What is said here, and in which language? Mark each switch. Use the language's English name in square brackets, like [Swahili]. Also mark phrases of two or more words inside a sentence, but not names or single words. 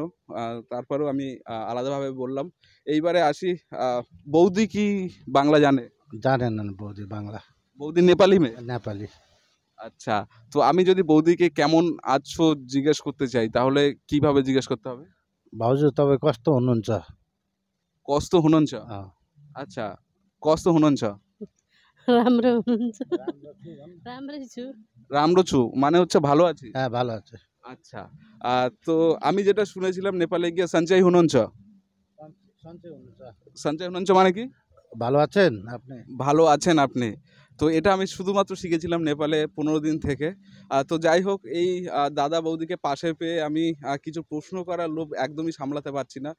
[Bangla] তারপরেও আমি আলাদাভাবে বললাম। এইবারে আসি, বৌদি কি বাংলা জানে? জানেন না বৌদি বাংলা? বৌদি নেপালি মেয়ে? নেপালি। আচ্ছা, তো আমি যদি বৌদিকে কেমন আছো জিজ্ঞেস করতে চাই তাহলে কিভাবে জিজ্ঞেস করতে হবে? [Nepali] भाउजू तपाईँ कस्तो हुनुहुन्छ? कस्तो हुनुहुन्छ? আচ্ছা, कस्तो हुनुहुन्छ? राम्रो हुनुहुन्छ। राम्रै छु। राम्रो छु [Bangla] মানে হচ্ছে ভালো আছি। হ্যাঁ, ভালো আছে। আচ্ছা, তো আমি যেটা শুনেছিলাম নেপালে গিয়ে [Nepali] सन्चै हुनुहुन्छ। सन्चै हुनुहुन्छ [Bangla] মানে কি? ভালো আছেন আপনি? ভালো আছেন আপনি। তো এটা আমি শুধুমাত্র শিখেছিলাম নেপালে 15 দিন থেকে। তো যাই হোক, এই দাদা বৌদিকে পাশে পেয়ে আমি কিছু প্রশ্ন করার লোভ একদমই সামলাতে পারছি না।